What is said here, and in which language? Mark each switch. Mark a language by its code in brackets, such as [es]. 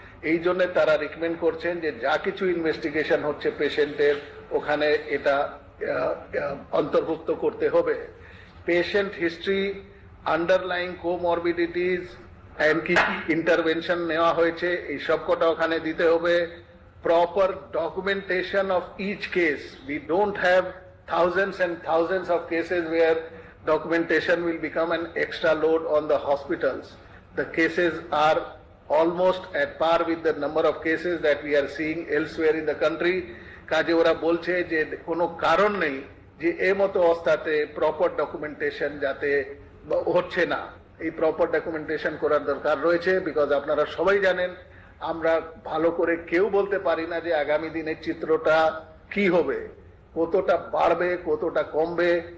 [bn] এই জন্য তারা রিকমেন্ড করছেন যে যা কিছু ইনভেস্টিগেশন হচ্ছে পেশেন্টের, ওখানে এটা অন্তর্ভুক্ত করতে হবে। Patient history, underlying comorbidities and কি ইন্টারভেনশন নেওয়া হয়েছে এই সবকটা ওখানে দিতে হবে। [en] Proper documentation of each case, we don't have thousands and thousands of cases where documentation will become an extra load on the hospitals. The cases are almost at par with the number of cases that we are seeing elsewhere in the country. [bn] কাজে ওরা বলছে যে কোনো কারণ নেই যে এই মতো অবস্থাতে প্রপার ডকুমেন্টেশন যাতে হচ্ছে না। এই প্রপার ডকুমেন্টেশন করার দরকার রয়েছে, বিকজ আপনারা সবাই জানেন আমরা ভালো করে কেউ বলতে পারি না যে আগামী দিনের চিত্রটা কি হবে, কতটা বাড়বে, কতটা কমবে।